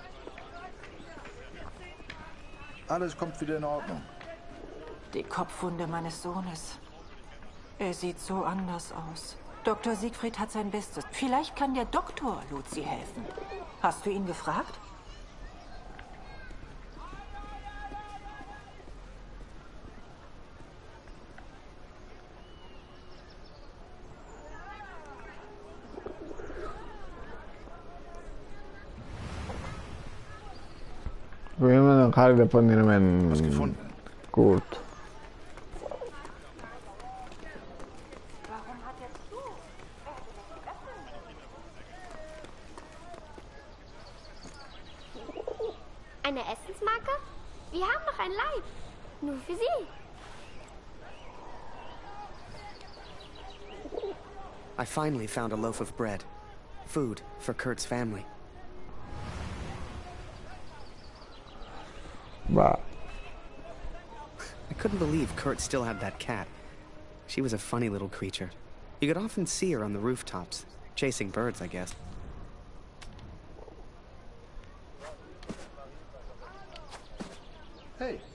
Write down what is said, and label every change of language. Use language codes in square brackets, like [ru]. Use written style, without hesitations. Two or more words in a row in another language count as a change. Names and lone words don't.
[de] Alles kommt wieder in Ordnung. Die Kopfwunde meines Sohnes. Er sieht so anders aus. Dr. Siegfried hat sein Bestes. Vielleicht kann der Doktor Luzi helfen. Hast du ihn gefragt? [es] Voy a dejar de ponerme en Kurt. [de] Eine Essensmarke? Wir haben noch ein Leib. Nur für Sie. [en] I finally found a loaf of bread. Food for Kurt's family. Bah. I couldn't believe Kurt still had that cat. She was a funny little creature. You could often see her on the rooftops, chasing birds, I guess. Hey.